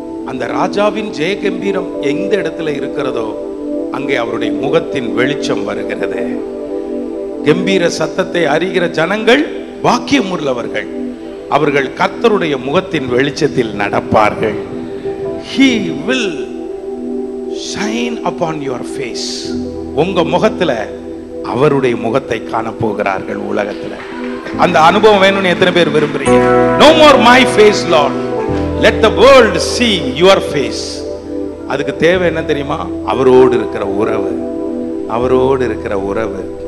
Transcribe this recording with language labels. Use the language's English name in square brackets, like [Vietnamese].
[Tamil] அந்த ராஜாவின் ஜெய கம்பீரம் எந்த இடத்துல இருக்கிறதோ அங்கே அவருடைய முகத்தின் வெளிச்சம் வருகிறது. கம்பீர சத்தத்தை அறிகிற ஜனங்கள் வாக்கியம் உள்ளவர்கள், அவர்கள் கர்த்தருடைய முகத்தின் வெளிச்சத்தில் நடப்பார்கள். [English] He will shine upon your face. [Tamil] உங்க முகத்துல அவருடைய முகத்தை காண போகிறார்கள் உலகத்துல. அந்த அனுபவம் வேணும்னு எத்தனை பேர் விரும்புறீங்க? [English] No more my face Lord, let the world see your face. [Tamil] அதுக்கு தேவை என்ன தெரியுமா? அவரோடு இருக்கிற உறவு, அவரோடு இருக்கிற உறவு.